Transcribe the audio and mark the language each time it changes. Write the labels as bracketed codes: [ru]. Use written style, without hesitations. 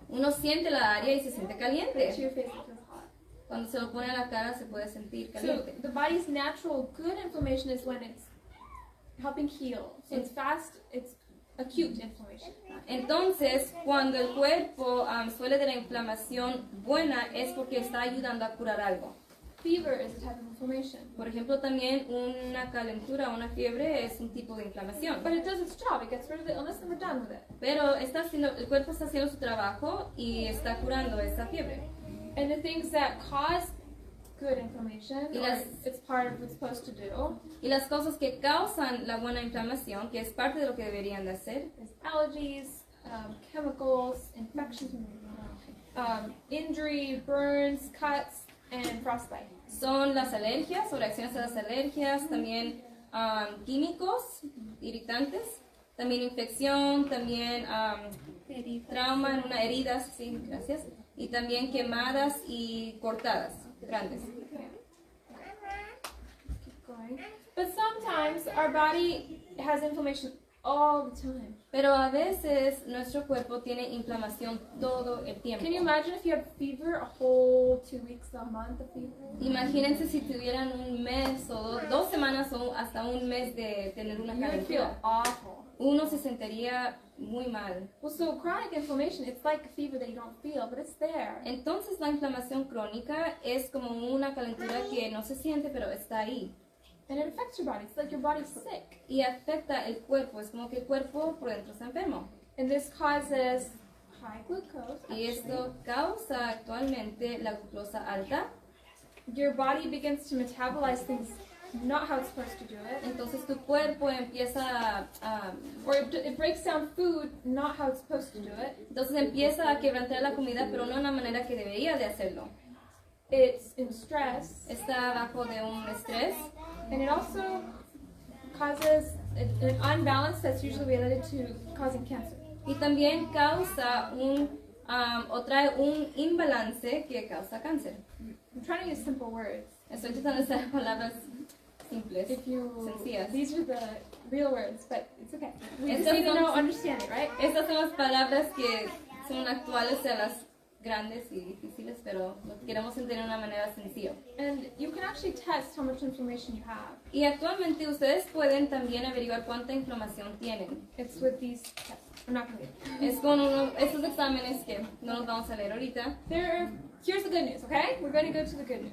[es] Uno siente la área y se siente [en] To [es] caliente. [en] your face, it feels hot. [es] Cuando se lo pone a la cara se puede sentir [en] So [es] caliente. [en] the body's natural good inflammation is when it's helping heal. So it's fast, it's acute inflammation. [es] Entonces, cuando el cuerpo suele de la inflamación buena es porque está ayudando a curar algo. [en] Fever is a type of inflammation. [es] Por ejemplo, también una calentura, una fiebre es un tipo de inflamación. [en] But it does its job. It gets rid of the illness and we're done with it. [es] Pero el cuerpo está haciendo su trabajo y está curando esta fiebre. [en] And the things that cause good inflammation, [es] Y [en] or [es] las- [en] it's part of what it's supposed to do, [es] Y las cosas que causan la buena inflamación, que es parte de lo que deberían de hacer, [en] is allergies, chemicals, infections, injury, burns, cuts, and frostbite. [es] son las alergias o reacciones a las alergias, también químicos, irritantes, también infección, también trauma en una herida, sí, gracias, y también quemadas y cortadas grandes. [en] Keep going. But sometimes our body has inflammation all the time. [es] Pero a veces nuestro cuerpo tiene inflamación todo el tiempo. [en] Can you imagine if you had fever, a whole 2 weeks, a month of fever? [es] Imagínense si tuvieran un mes o 2 semanas o hasta un mes de tener una [en] You would feel [es] calentura. [en] awful. [es] Uno se sentiría muy mal. [en] Well, so chronic inflammation, it's like a fever that you don't feel, but it's there. [es] Entonces la inflamación crónica es como una calentura que no se siente pero está ahí [en] And it affects your body. It's like your body's sick. [es] y afecta el cuerpo. Es como que el cuerpo por dentro está enfermo. [en] And this causes high glucose. [es] Y esto causa actualmente la glucosa alta. [en] Your body begins to metabolize things not how it's supposed to do it. [es] Entonces tu cuerpo empieza a [en] Or it breaks down food not how it's supposed to do it. [es] entonces empieza a quebrantar la comida pero no de la manera que debería de hacerlo. [en] It's in stress. [es] Está bajo de un estrés [en] And it also causes an unbalance that's usually related to causing cancer. [es] y también causa o trae un imbalance que causa cáncer. [en] I'm trying to use simple words. [es] Estoy tratando de usar palabras simples, [en] If you, [es] sencillas. [en] these are the real words, but it's okay. We just [es] Estas [en] need to [es] son- [en] know, understand it, right? [es] Estas son las palabras que son actuales a las grandes y difíciles, pero lo queremos entender de una manera sencilla. [en] And you can actually test how much inflammation you have. [es] Y actualmente ustedes pueden también averiguar cuánta inflamación tienen. [en] It's with these tests. I'm not going to [es] Es con estos exámenes que no los vamos a leer ahorita. [en] Here's the good news, okay? We're going to go to the good news.